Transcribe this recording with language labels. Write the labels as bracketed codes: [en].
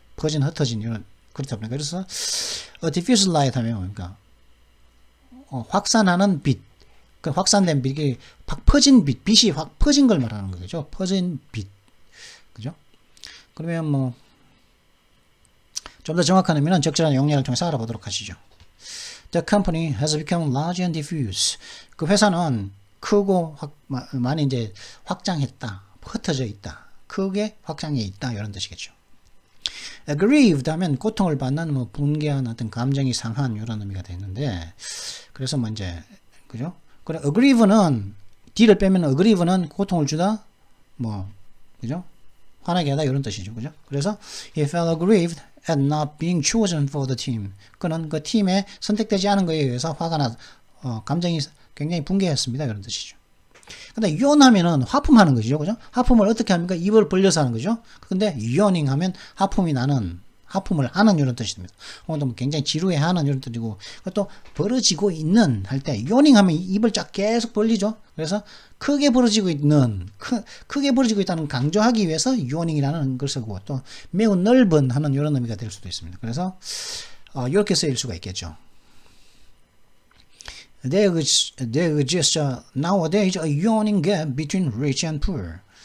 [ko] 퍼진, 흩어진 이런 그렇다 보니까 그래서 diffuse light 하면 뭡니까? 확산하는 빛, 그 확산된 빛이 퍼진 빛, 빛이 확 퍼진 걸 말하는 거죠. 퍼진 빛, 그죠? 그러면 뭐 좀 더 정확한 의미는 적절한 용례를 통해서 알아보도록 하시죠. [en] The company has become large and diffuse. [ko] 그 회사는 크고 많이 이제 확장했다, 흩어져 있다, 크게 확장해 있다 이런 뜻이겠죠. Aggrieved 하면 고통을 받는 뭐 분개한 어떤 감정이 상한 이런 의미가 되는데 그래서 뭐 이제 그죠? 그래 aggrieve는 D를 빼면 aggrieve는 고통을 주다 뭐 그죠? 화나게 하다 이런 뜻이죠. 그죠? 그래서 [en] he felt aggrieved at not being chosen for the team. [ko] 그는 그 팀에 선택되지 않은 것에 의해서 화가 나 감정이 굉장히 분개했습니다. 이런 뜻이죠. 근데 yawning 하품하는 거죠. 그죠? 하품을 어떻게 합니까? 입을 벌려서 하는 거죠. 근데 yawning 하면 하품을 하는 이런 뜻이 됩니다. 뭐 굉장히 지루해하는 이런 뜻이고 또 벌어지고 있는 할 때 yawning 하면 입을 쫙 계속 벌리죠. 그래서 크게 벌어지고 있다는 강조하기 위해서 yawning이라는 걸 쓰고 또 매우 넓은 하는 이런 의미가 될 수도 있습니다. 그래서 이렇게 쓰일 수가 있겠죠. [en] There exists nowadays a yawning gap between rich and poor.